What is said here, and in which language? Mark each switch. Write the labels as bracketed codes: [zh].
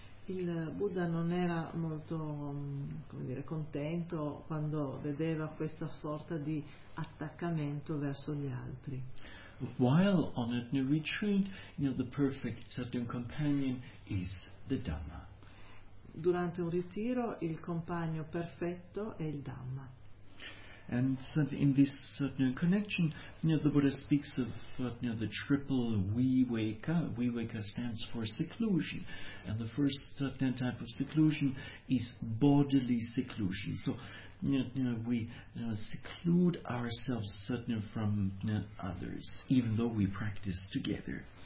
[it] Il Buddha non era molto, come dire, contento quando vedeva questa sorta di attaccamento verso gli altri. [en] While on a retreat, the perfect sadhana companion is the Dhamma. [it] Durante un ritiro, il compagno perfetto è il Dhamma. [en] And in this connection, the Buddha speaks of the triple viveka. Viveka stands for seclusion, and the first type of seclusion is bodily seclusion. So we seclude ourselves from others, even though we practice together.